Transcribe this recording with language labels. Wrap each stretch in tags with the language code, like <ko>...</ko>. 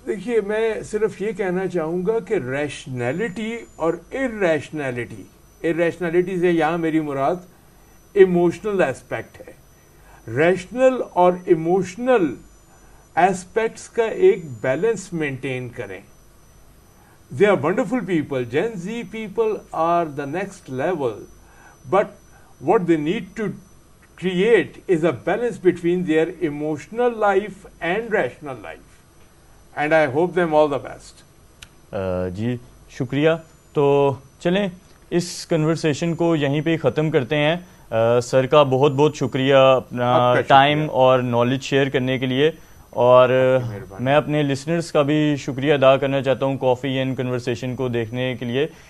<ur>دیکھیے میں صرف یہ کہنا چاہوں گا کہ ریشنلٹی اور ارریشنلٹی سے یہاں میری مراد ایموشنل ایسپیکٹ ہے. ریشنل اور ایموشنل ایسپیکٹس کا ایک بیلنس مینٹین کریں.</ur> <en>They are wonderful people. Gen Z people are the next level. But what they need to create is a balance between their emotional life and rational life. And I hope them all the best.</en> <ur>جی شکریہ. تو چلیں اس conversation کو یہیں پہ ختم کرتے ہیں. سر کا بہت بہت شکریہ اپنا ٹائم اور نالج شیئر کرنے کے لیے. اور میں اپنے لسنرز کا بھی شکریہ ادا کرنا چاہتا ہوں کافی اینڈ کنورسیشن کو دیکھنے کے لیے.</ur>